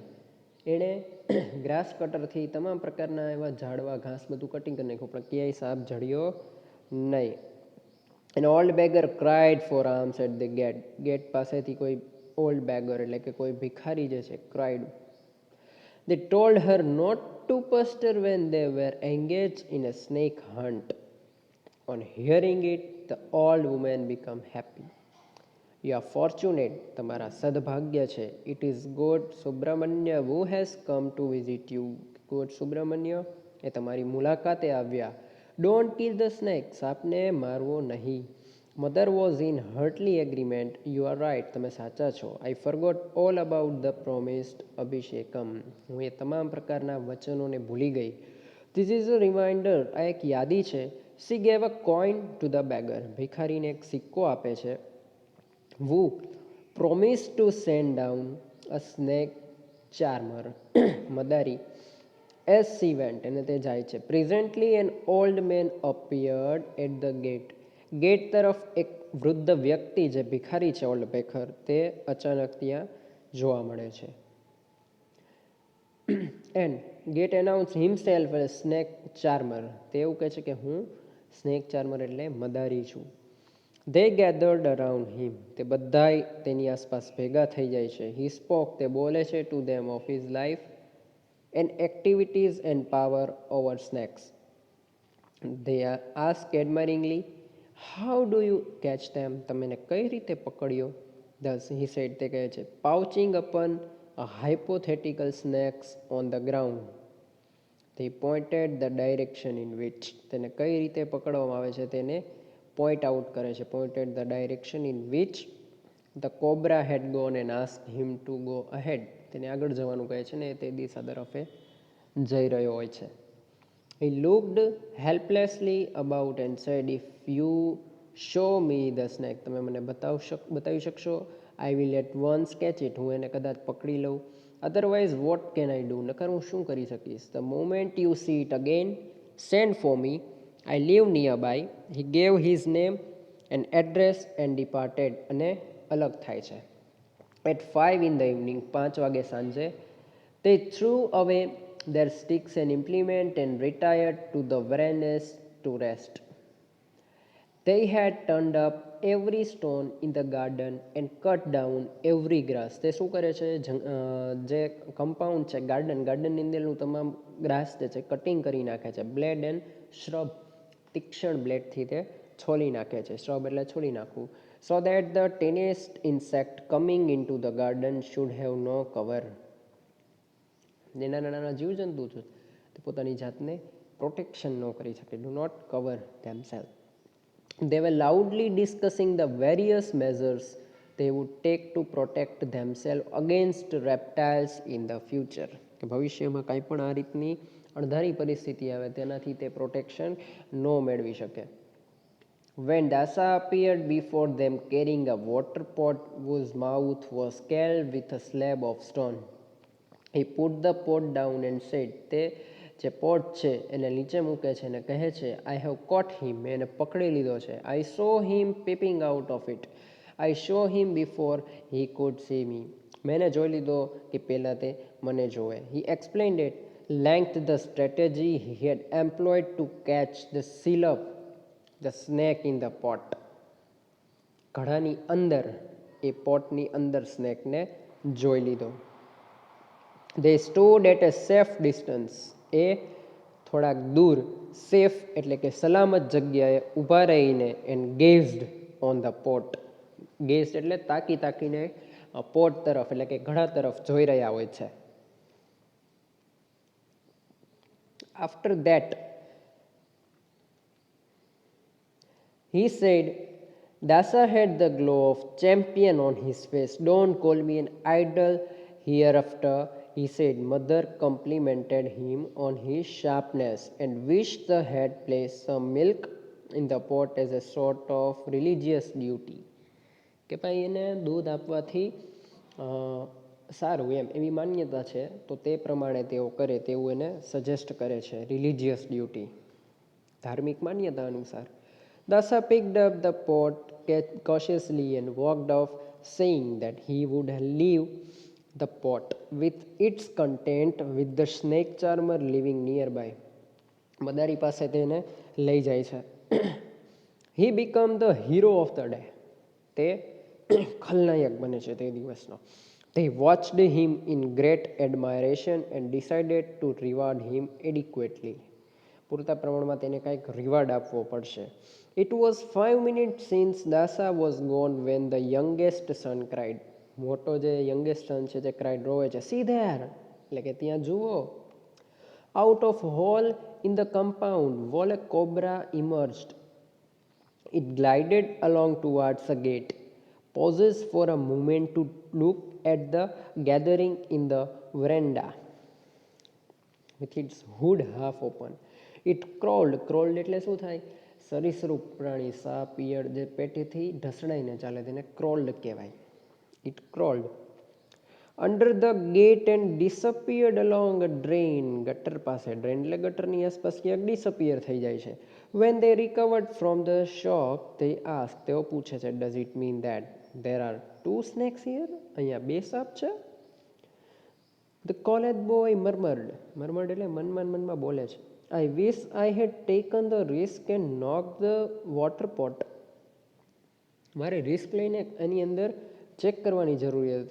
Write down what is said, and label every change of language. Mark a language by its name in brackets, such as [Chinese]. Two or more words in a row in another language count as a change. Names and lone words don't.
[Gujarati] એણે [English] grass cutter [Gujarati] તમામ પ્રકારના એવા ઝાડવા ઘાસ બધું કટિંગ કરી નાખ્યું પણ ક્યાંય સાપ જડ્યો નહીં. [English] An old beggar cried for alms at the gate. [Gujarati] ગેટ પાસેથી કોઈ [English] old beggar [Gujarati] એટલે કે કોઈ ભિખારી જે છે cried. [English] They told her not to pester when they were engaged in a snake hunt. On hearing it, the old woman became happy. You are fortunate, [Gujarati] તમારા સદભાગ્ય છે. [English] It is God Subramanya who has come to visit you. [Gujarati] God Subramanya એ તમારી મુલાકાતે આવ્યા. [English] Don't kill the snake. [Gujarati] સાપને મારવો નહીં. [English] Mother was in hearty agreement. You are right. [Gujarati] તમે સાચા છો. [English] I forgot all about the promised Abhishekam. [Gujarati] હું એ તમામ પ્રકારના વચનોને ભૂલી ગઈ. [English] This is a reminder. [Gujarati] આ એક યાદી છે. [English] She gave a coin to the beggar. [Gujarati] ભિખારીને એક સિક્કો આપે છે. [English] Who promised to send down a snake charmer. [Gujarati] મદારી [English] as she went [Gujarati] અને તે જાય છે. [English] Presently an old man appeared at the gate. [Gujarati] ગેટ તરફ એક વૃદ્ધ વ્યક્તિ જે ભિખારી છે [English] old baker [Gujarati] તે અચાનક ત્યાં જોવા મળે છે. [English] And get announced himself as snake charmer. [Gujarati] તે એવું કહે છે કે હું [English] snake charmer [Gujarati] એટલે મદારી છું. [English] They gathered around him. [Gujarati] તે બધાય તેની આસપાસ ભેગા થઈ જાય છે. [English] He spoke. [Gujarati] તે બોલે છે [English] to them of his life and activities and power over snakes. They asked admiringly, How do you catch them? [Gujarati] તમે એને કઈ રીતે પકડ્યો? [English] Thus he said, [Gujarati] તે કહે છે, [English] pouching upon a hypothetical snakes on the ground. [Gujarati] તે [English] pointed the direction in which, [Gujarati] તેને કઈ રીતે પકડવામાં આવે છે તેને [English] point out [Gujarati] કરે છે. [English] pointed the direction in which the cobra had gone and ask him to go ahead, [Gujarati] તેને આગળ જવાનું કહે છે ને તે દિશા તરફે જઈ રહ્યો હોય છે. [English] He looked helplessly about and said, if you show me the snake, [Gujarati] તમે મને બતાવી શકશો? [English] I will at once catch it, [Gujarati] હું એને કદાચ પકડી લઉં. [English] Otherwise what can I do, [Gujarati] નકર હું શું કરી શકીશ? [English] The moment you see it again, send for me, I live nearby. He gave his name and address and departed, [Gujarati] અને અલગ થાય છે. [English] At 5 in the evening, [Gujarati] 5 વાગે સાંજે, [English] they threw away their sticks and implement and retired to the verandas to rest. They had turned up every stone in the garden and cut down every grass. [Gujarati] તે શું કરે છે? જે કમ્પાઉન્ડ છે, ગાર્ડનની અંદરનું તમામ ગ્રાસ જે છે કટિંગ કરી નાખે છે. [English] blade and shrub, [Gujarati] તીક્ષ્ણ બ્લેડથી તે છોલી નાખે છે. શ્રબ એટલે છોલી નાખવું. [English] So that the tiniest insect coming in to the garden should have no cover. [Gujarati] જે નાના નાના જીવજંતુ છે તે પોતાની જાતને પ્રોટેક્શન ન કરી શકે. [English] Do not cover themselves. They were loudly discussing the various measures they would take to protect themselves against reptiles in the future. [Gujarati] કે ભવિષ્યમાં કાંઈ પણ આ રીતની અણધારી પરિસ્થિતિ આવે તેનાથી તે પ્રોટેક્શન ન મેળવી શકે. [English] When Dasa appeared before them carrying a water pot whose mouth was scaled with a slab of stone, he put the pot down and said, [Gujarati] તે જે પોટ છે એને નીચે મૂકે છે અને કહે છે, [English] I have caught him, [Gujarati] મેં એને પકડી લીધો છે. [English] I saw him peeping out of it, I show him before he could see me, [Gujarati] મેં એને જોઈ લીધો કે પહેલાં તે મને જોવે. [English] He explained it length the strategy he had employed to catch the silap the snake in the pot. [Gujarati] ઘડાની અંદર, એ પોટની અંદર સ્નેકને જોઈ લીધો. [English] They stood at a safe distance, [Gujarati] એ થોડાક દૂર, સેફ એટલે કે સલામત જગ્યાએ ઊભા રહીને, [English] and gazed on the pot. [Gujarati] ગેઝડ એટલે તાકીને પોટ તરફ એટલે કે ઘડા તરફ જોઈ રહ્યા હોય છે. [English] After that he said, Dasa had the glow of champion on his face. Don't call me an idol hereafter, he said. Mother complimented him on his sharpness and wished the had placed some milk in the pot as a sort of religious duty. [Gujarati] કે ભાઈ એને દૂધ આપવાથી સારું એવી માન્યતા છે, તો તે પ્રમાણે તેઓ કરે તેવું એને સજેસ્ટ કરે છે. [English] religious duty, [Gujarati] ધાર્મિક માન્યતા અનુસાર. [English] Dasa picked up the pot cautiously and walked off, saying that he would leave the pot with its content with the snake charmer living nearby. [Gujarati] મદારી પાસે તેને લઈ જાય છે. [English] He became the hero of the day. [Gujarati] તે ખલનાયક બને છે તે દિવસનો. [English] They watched him in great admiration and decided to reward him adequately. [Gujarati] પૂરતા પ્રમાણમાં તેને કંઈક રિવાર્ડ આપવો પડશે. [English] It was 5 minutes since Dasa was gone when the youngest son cried. [Gujarati] મોટો જે [English] youngest son [Gujarati] છે તે ક્રાઇડ, રોવે છે. [English] See there, [Gujarati] એટલે કે ત્યાં જુઓ. [English] Out of hole in the compound wall a cobra emerged. It glided along towards a gate, pauses for a moment to look at the gathering in the veranda with its hood half open. It crawled [Gujarati] એટલે શું થાય? સરીસૃપ પ્રાણી, સાપ, ઈયળ જે પેટીથી ઢસડાઈને ચાલે તેને ક્રોલ્ડ કહેવાય. [English] It crawled under the gate and disappeared along a drain. [Gujarati] ગટર પાસે, ડ્રેન એટલે ગટરની આસપાસ ક્યાંક ડિસઅપિયર થઈ જાય છે. [English] When they recovered from the shock, they asked, [Gujarati] તેઓ પૂછે છે, [English] does it mean that there are 2 snakes here? [Gujarati] અહીંયા 2 સાપ છે? [English] The college boy murmured [Gujarati] એટલે મનમાં બોલે છે, [English] I wish I had taken the risk and knocked the water pot. [Gujarati] મારે રિસ્ક લઈને એની અંદર ચેક કરવાની જરૂરી હતી.